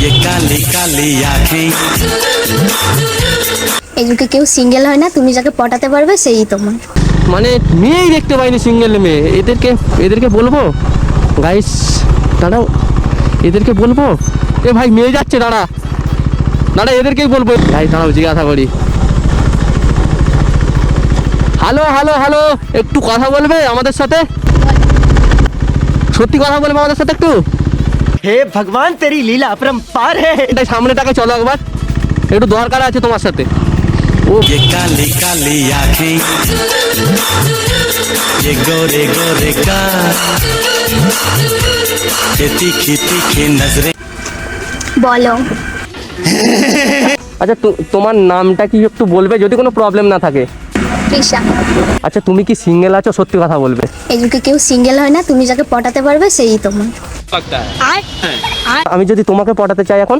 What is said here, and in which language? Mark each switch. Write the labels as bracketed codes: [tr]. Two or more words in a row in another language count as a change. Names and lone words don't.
[hi] ये काली काली आँखें। [bn] এই যুগে কেউ সিঙ্গেল হয় না, তুমি যাকে পটাতে পারবে সেই তোমার। মানে মেয়েই দেখতে পাইনি, সিঙ্গেল মেয়ে। এদেরকে বলবো গাইস, দাঁড়াও, এদেরকে বলবো। এ ভাই মেয়ে যাচ্ছে, দাঁড়া, এদেরকেই বলবো। গাইস দাঁড়াও, জিজ্ঞাসা করি। হ্যালো হ্যালো হ্যালো, একটু কথা বলবে আমাদের সাথে? সত্যি কথা বলবে আমাদের সাথে একটু? [hi] हे भगवान तेरी लीला अपरंपार है। [bn] এটাই সামনেটাকে চলো একবার, একটু দরকার আছে তোমার সাথে। ও [hi] ये काली काली आँखें, ये गोरे गोरे गाल, ये तीखी तीखी नजरें। [bn] বলো। আচ্ছা, তোমার নামটা কি একটু বলবে, যদি কোনো প্রবলেম না থাকে? তৃষা। আচ্ছা, তুমি কি সিঙ্গেল আছো? সত্যি কথা বলবে। এই যুগে কেউ সিঙ্গেল হয় না, তুমি যাকে পটাতে পারবে সেই তোমার। আমি যদি তোমাকে পটাতে চাই এখন?